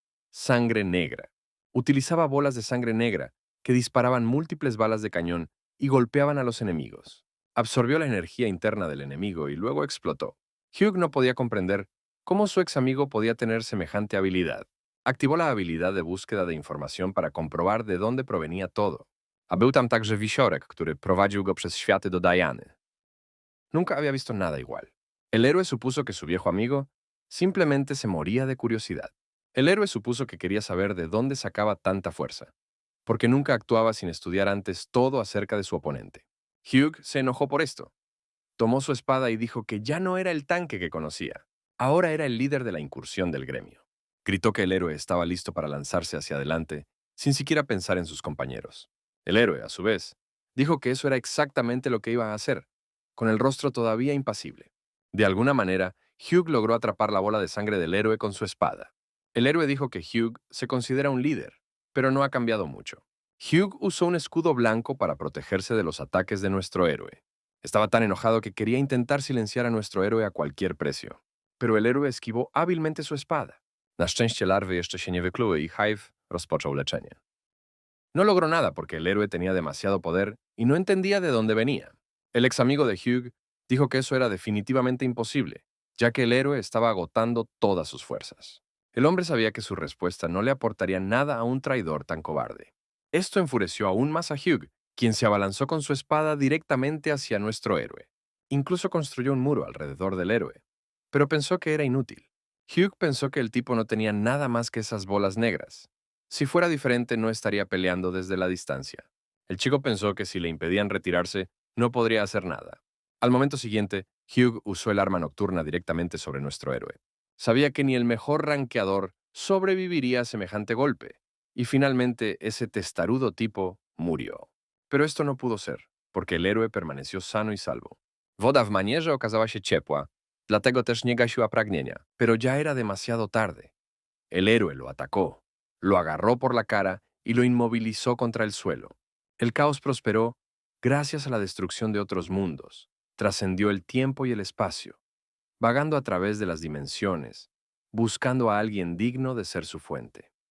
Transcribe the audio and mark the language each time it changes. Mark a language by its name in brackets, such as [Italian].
[Spanish] Sangre negra. Utilizaba bolas de sangre negra que disparaban múltiples balas de cañón y golpeaban a los enemigos. Absorbió la energía interna del enemigo y luego explotó. Hugh no podía comprender cómo su ex amigo podía tener semejante habilidad. Activó la habilidad de búsqueda de información para comprobar de dónde provenía todo. [Polish] A był tam także wisiorek, który prowadził go przez światy do Diany. [Spanish] Nunca había visto nada igual. El héroe supuso que su viejo amigo simplemente se moría de curiosidad. El héroe supuso que quería saber de dónde sacaba tanta fuerza, porque nunca actuaba sin estudiar antes todo acerca de su oponente. Hugh se enojó por esto. Tomó su espada y dijo que ya no era el tanque que conocía. Ahora era el líder de la incursión del gremio. Gritó que el héroe estaba listo para lanzarse hacia adelante, sin siquiera pensar en sus compañeros. El héroe, a su vez, dijo que eso era exactamente lo que iba a hacer, con el rostro todavía impasible. De alguna manera, Hugh logró atrapar la bola de sangre del héroe con su espada. El héroe dijo que Hugh se considera un líder, pero no ha cambiado mucho. Hugh usó un escudo blanco para protegerse de los ataques de nuestro héroe. Estaba tan enojado que quería intentar silenciar a nuestro héroe a cualquier precio. Pero el héroe esquivó hábilmente su espada. [Polish] Na szczęście larwy jeszcze się nie wykluły i Hive rozpoczął leczenie. [Spanish] No logró nada porque el héroe tenía demasiado poder y no entendía de dónde venía. El ex amigo de Hugh dijo que eso era definitivamente imposible, ya que el héroe estaba agotando todas sus fuerzas. El hombre sabía que su respuesta no le aportaría nada a un traidor tan cobarde. Esto enfureció aún más a Hugh, quien se abalanzó con su espada directamente hacia nuestro héroe. Incluso construyó un muro alrededor del héroe, pero pensó que era inútil. Hugh pensó que el tipo no tenía nada más que esas bolas negras. Si fuera diferente, no estaría peleando desde la distancia. El chico pensó que si le impedían retirarse, no podría hacer nada. Al momento siguiente, Hugh usó el arma nocturna directamente sobre nuestro héroe. Sabía que ni el mejor ranqueador sobreviviría a semejante golpe, y finalmente ese testarudo tipo murió. Pero esto no pudo ser, porque el héroe permaneció sano y salvo. [Polish] Woda w manierze okazała się ciepła, dlatego też nie gasiła pragnienia, [Spanish] pero ya era demasiado tarde. El héroe lo atacó, lo agarró por la cara y lo inmovilizó contra el suelo. El caos prosperó gracias a la destrucción de otros mundos, trascendió el tiempo y el espacio, vagando a través de las dimensiones, buscando a alguien digno de ser su fuente.